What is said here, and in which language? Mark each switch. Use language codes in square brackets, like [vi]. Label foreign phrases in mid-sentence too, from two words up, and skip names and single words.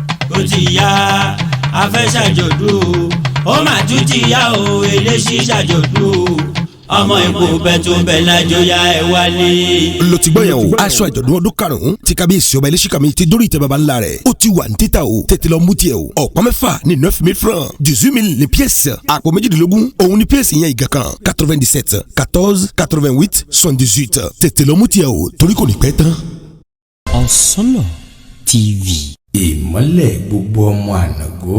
[yo] Ó ti yá, a fẹ́ ṣàjọ̀dún o. Ó mà tún ti yá o, eléṣí ṣàjọ̀dún o. Ọmọ Èkó bẹ tó bẹ lájọ yá ẹ wálé. Lo ti gbọ́ yẹn o. Aṣọ àjọ̀dún ọdún karùn-ún tí kábíyèsí ọba Eléṣí Kàmí ti dórí ìtẹ́ baba ńlá rẹ̀. Ó ti wà ní títà o. Tètè lọ mú tiẹ̀ o. Ọ̀pá mẹ́fà ni [fr] neuf mille francs. Dix-huit mille ni pièce. [yo] Àpò méjìdínlógún. Òun ni pièce yẹn ìgàn kan. [fr] Quatre-vingt-dix-sept, quatorze, quatre-vingt-huit, soixante-dix-huit. [yo] Tètè lọ mú tiẹ̀ o, torí kò ní pẹ́ tán. Ọ̀sánlọ̀ T V. Ìmọ́lẹ̀ gbogbo ọmọ Ànàgó.